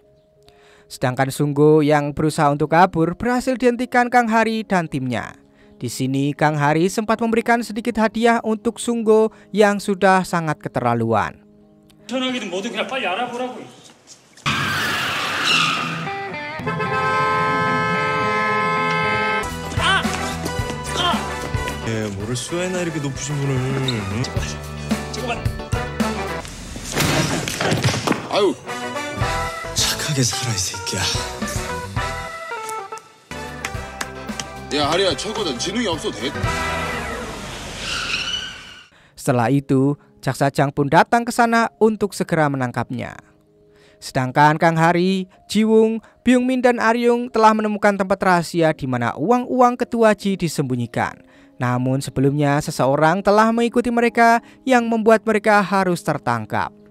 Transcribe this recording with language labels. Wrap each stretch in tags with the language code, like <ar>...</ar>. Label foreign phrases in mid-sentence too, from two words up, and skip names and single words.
<id>Sedangkan Sunggo yang berusaha untuk kabur berhasil dihentikan Kang Hari dan timnya. Di sini Kang Hari sempat memberikan sedikit hadiah untuk Sunggo yang sudah sangat keterlaluan.</id> <ko>뭐를 수혜나 이렇게 높으신 분을. 잠깐만. 아유. 착하게 살아 이 새끼야. 야, 하리야 최고다. 지능이 없어도 돼.</ko> <id>Setelah itu, Cha Sa-jang pun datang ke sana untuk segera menangkapnya. Sedangkan Kang Hari, Jiwung, Byung-min dan Aryung telah menemukan tempat rahasia di mana uang-uang Ketua Ji disembunyikan. Namun sebelumnya seseorang telah mengikuti mereka yang membuat mereka harus tertangkap.</id>